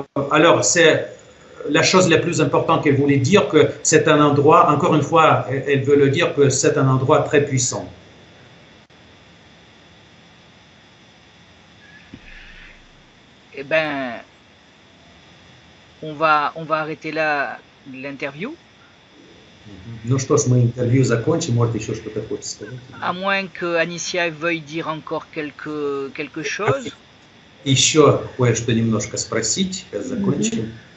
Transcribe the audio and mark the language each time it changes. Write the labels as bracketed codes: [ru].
[fr] Alors c'est la chose la plus importante qu'elle voulait dire, que c'est un endroit, encore une fois, elle veut le dire, que c'est un endroit très puissant. Eh ben, on va arrêter là l'interview. [ru] Ну что ж, мы интервью закончим, может еще что-то хочешь сказать? [fr] À moins que Anicia veuille dire encore quelque chose. [ru] Еще кое-что немножко спросить, закончим.